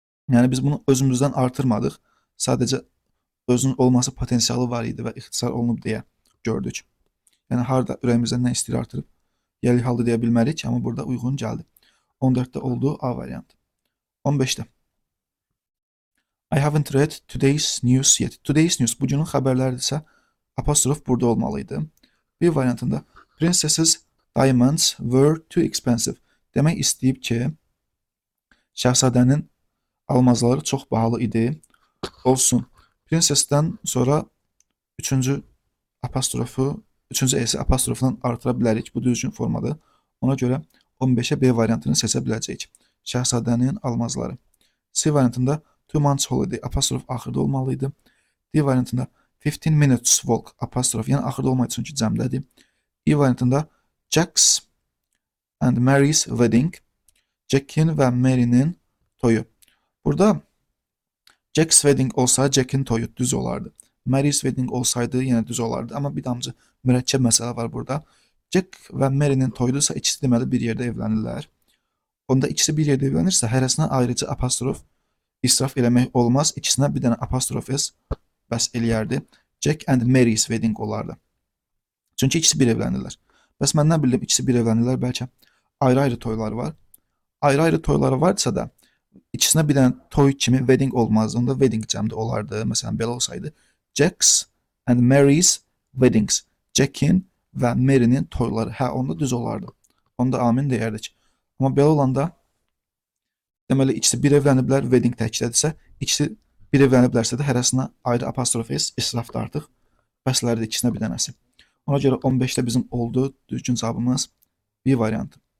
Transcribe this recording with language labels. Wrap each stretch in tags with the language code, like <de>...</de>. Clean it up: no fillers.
<az>Yəni biz bunu özümüzdən artırmadıq. Sadəcə özünün olması potensialı var idi və ixtisar olunub deyə gördük. Yəni harda ürəyimizdən nə istəyir artırıb gəlik halda deyə bilmərik, amma burada uyğun gəldi. 14-də oldu A variantı. 15-də.</az> <en>I haven't read today's news yet. Today's news</en> <az>bugünün xəbərləridirsə apostrof burada olmalıydı. B variantında</az> <en>Princess's diamonds were too expensive.</en> <az>Demək istəyib ki, şahzadənin almazları çox bahalı idi. Olsun. Princess'dən sonra 3-cü apostrofu, 3-cü S apostrofla artıra bilərik. Bu düzgün formadır. Ona görə 15-ə B variantını seçə biləcəyik. Şahzadənin almazları. C variantında</az> <en>2 months holiday</en> <az>apostrof axırda olmalıydı. D variantında</az> <en>15 minutes walk</en> <az>apostrof, yəni axırda olmadığı üçün ki cəmdədir. E variantında</az> <en>Jack's and Mary's wedding.</en> <az>Jack'in və Mary'nin toyu. Burada</az> <en>Jack's wedding</en> <az>olsaydı Jack'in toyu düz olardı.</az> <en>Mary's wedding</en> <az>olsaydı yenə düz olardı. Amma bir damcı mürəkkəb məsələ var burada. Jack və Mary'nin toyudursa ikisi deməli bir yerdə evlənirlər. Onda ikisi bir yerdə evlənirsə hərəsinə ayrıca apostrof israf eləmək olmaz. İkisinə bir dənə apostrof s bəs eləyərdi.</az> <en>Jack and Mary's wedding</en> <az>olardı. Çünki ikisi bir evlənirlər. Bəs mən nə bildim, ikisi bir evlənirlər, bəlkə ayrı-ayrı toyları var. Ayrı-ayrı toyları varsa da İkisinə bir dənə toy kimi wedding olmazdı. Onda wedding cəmdə olardı. Məsələn, belə olsaydı.</az> <en>Jack's and Mary's weddings.</en> <az>Jack'in və Mary'nin toyları. Hə, onda düz olardı. Onda amin deyərdik. Amma belə olanda deməli, ikisi bir evləniblər, wedding təkdədirsə, ikisi bir evləniblərsə də hərəsinə ayrı apostrof s israfdır artıq. Bəslərdir ikisinə bir dənəsi. Ona görə 15-də bizim oldu. Düzgün cavabımız B variantı.</az>